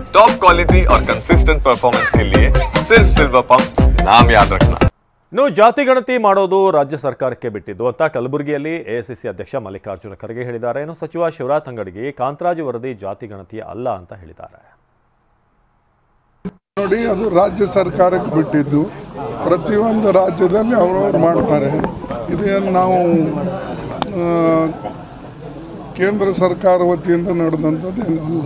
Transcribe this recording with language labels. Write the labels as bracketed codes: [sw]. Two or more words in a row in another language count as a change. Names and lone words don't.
[en] top quality [hi] और [en] consistent performance [hi] के लिए सिर्फ सिल्वर पंप नाम याद रखना। [kn] ಇನ್ನು ಜಾತಿ ಗಣತಿ ಮಾಡೋದು ರಾಜ್ಯ ಸರ್ಕಾರಕ್ಕೆ ಬಿಟ್ಟಿದ್ದು ಅಂತ ಕಲಬುರಗಿಯಲ್ಲಿ ಎಐಸಿಸಿ ಅಧ್ಯಕ್ಷ ಮಲ್ಲಿಕಾರ್ಜುನ ಖರ್ಗೆ ಹೇಳಿದ್ದಾರೆ. ಇನ್ನು ಸಚಿವ ಶಿವರಾಜ್ ತಂಗಡಗಿ ಕಾಂತರಾಜು ವರದಿ ಜಾತಿ ಗಣತಿ ಅಲ್ಲ ಅಂತ ಹೇಳಿದ್ದಾರೆ. ನೋಡಿ, ಅದು ರಾಜ್ಯ ಸರ್ಕಾರಕ್ಕೆ ಬಿಟ್ಟಿದ್ದು. ಪ್ರತಿಯೊಂದು ರಾಜ್ಯದಲ್ಲಿ ಅವರವರು ಮಾಡ್ತಾರೆ. ಇದೇನು ನಾವು ಕೇಂದ್ರ ಸರ್ಕಾರ ವತಿಯಿಂದ ನಡೆದಂಥದ್ದು ಏನು ಅಲ್ಲ.